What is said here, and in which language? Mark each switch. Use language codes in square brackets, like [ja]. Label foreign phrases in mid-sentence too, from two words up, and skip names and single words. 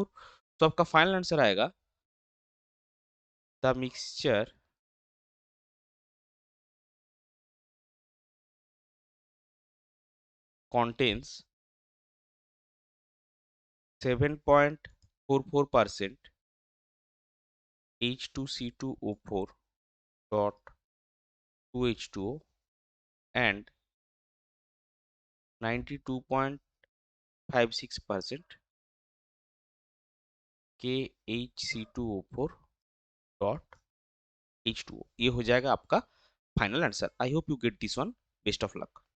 [hi] तो आपका [en] final answer [hi] आएगा [en] the mixture contains 7.44% H2C2O4 dot 2H2O and 92.56% KHC2O4 dot H2O। [hi] ये हो जाएगा आपका [en] final answer. I hope you get this one. Best of luck.